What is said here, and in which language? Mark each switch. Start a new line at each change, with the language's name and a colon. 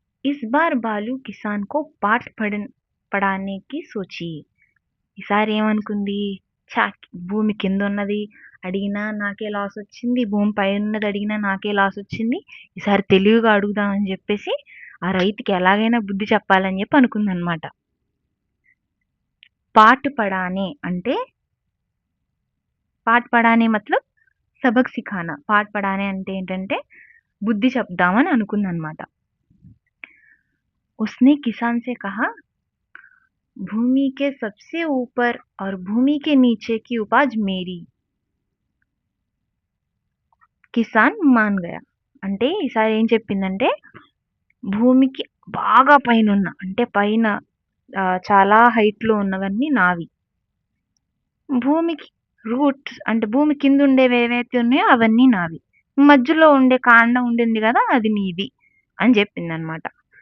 Hindi: इस बार बालू किसान को पाठ पढ़ाने की सोची.
Telugu: ఈసారి ఏమనుకుంది, చా భూమి కింద ఉన్నది అడిగినా నాకే లాస్ వచ్చింది, భూమి పైన ఉన్నది అడిగినా నాకే లాస్ వచ్చింది, ఈసారి తెలివిగా అడుగుదామని చెప్పేసి ఆ రైతుకి ఎలాగైనా బుద్ధి చెప్పాలని చెప్పి అనుకుందనమాట.
Hindi: పాట్ పడానే అంటే, పాట్ పడానే మతలబ్ సబక్ సిఖానా.
Telugu: పాట్ పడానే అంటే ఏంటంటే బుద్ధి చెప్దామని అనుకుందనమాట.
Hindi: उसने किसान से कहा, भूमि के सबसे ऊपर और भूमि के नीचे की उपज मेरी. కిసాన్ మాన్ గయా
Telugu: అంటే ఈసారి ఏం చెప్పిందంటే, భూమికి బాగా పైన ఉన్న అంటే పైన చాలా హైట్ లో ఉన్నవన్నీ నావి, భూమికి రూట్స్ అంటే భూమి కింద ఉండేవి ఏవైతే ఉన్నాయో అవన్నీ నావి, మధ్యలో ఉండే కాండం ఉండింది కదా అది నీది అని చెప్పింది అనమాట.